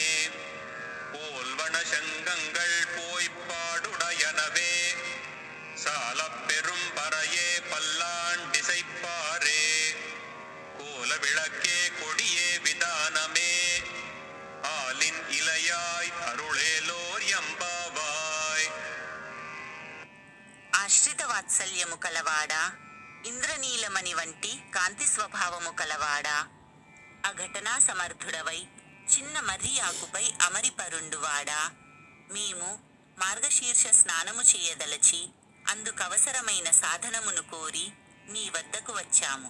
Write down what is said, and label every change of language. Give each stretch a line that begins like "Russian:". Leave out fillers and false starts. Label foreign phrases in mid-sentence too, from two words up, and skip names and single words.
Tamil: போல்வன சங்கங்கள் போய்ப்பாடுடையனவே, சாலப் பெரும் பறையே பல்லாண்டிசைப்பாரே. கோல விளக்கே கொடியே விதானமே, ஆலின் இலையாய் அருளேலோர் எம்பாவாய்.
Telugu: ఆశ్రిత వాత్సల్యము కలవాడా, ఇంద్రనీలమణి వంటి కాంతి స్వభావము కలవాడా, అఘటనా సమర్థుడవై చిన్న మర్రి ఆకుపై అమరిపరుండువాడా, మేము మార్గశీర్ష స్నానము చేయదలచి అందుకవసరమైన సాధనమును కోరి నీ వద్దకు వచ్చాము.